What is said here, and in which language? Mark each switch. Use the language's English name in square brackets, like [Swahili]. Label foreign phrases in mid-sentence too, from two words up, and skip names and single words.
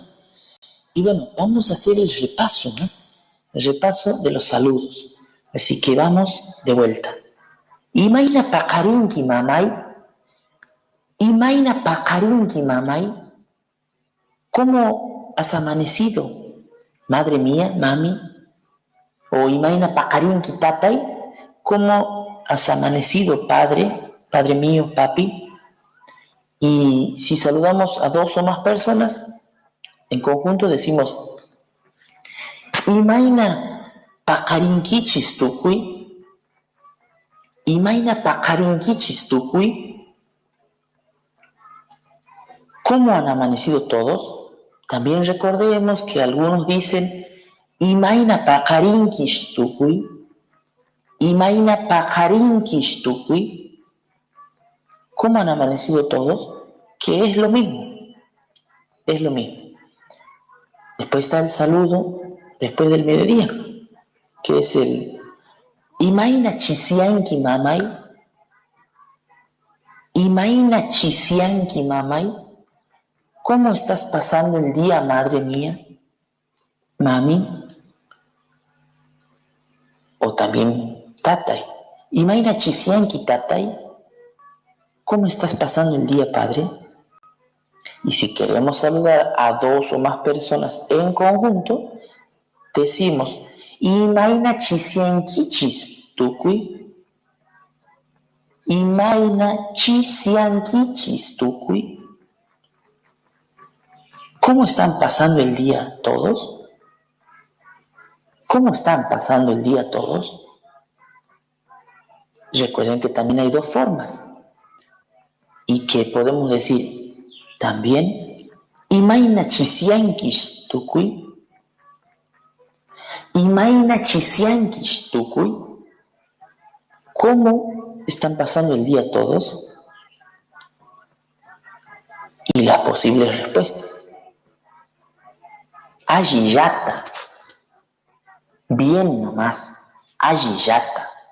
[Spanish] Y bueno, vamos a hacer el repaso, ¿no? El repaso de los saludos. Así que vamos de vuelta. [Quechua] Imaina pakarinki mamay. Imaina pakarinki mamay. [Spanish] ¿Cómo has amanecido, madre mía, mami? [Quechua] O imaina pakarinki tatay. [Spanish] ¿Cómo has amanecido, padre, padre mío, papi? Y si saludamos a dos o más personas, en conjunto decimos [Quechua] Imaina pakarinkichis tukuy. Imaina pakarinkichis tukuy. [Spanish] ¿Cómo han amanecido todos? También recordemos que algunos dicen [Quechua] Imaina pakarinkish tukuy. Imaina pakarinkish tukuy. [Spanish] ¿Cómo han amanecido todos? Que es lo mismo. Es lo mismo. Después está el saludo después del mediodía, que es el [Quechua] Imaina chisianki mamay. Imaina chisianki mamay. [Spanish] ¿Cómo estás pasando el día, madre mía? Mami. O también tatay. [Quechua] Imaina chisianki tatay. [Spanish] ¿Cómo estás pasando el día, padre? Y si queremos saludar a dos o más personas en conjunto, decimos [Quechua] Imaina chisiankichis tukuy. Imaina chisiankichis tukuy. [Spanish] ¿Cómo están pasando el día todos? ¿Cómo están pasando el día todos? Recuerden que también hay dos formas y que podemos decir también [Quechua] Imaina chisiankish tukuy. Imaina chisiankish tukuy. [Spanish] ¿Cómo están pasando el día todos? Y las posibles respuestas. Ayiyata. Bien nomás. [Quechua] Ayiyata.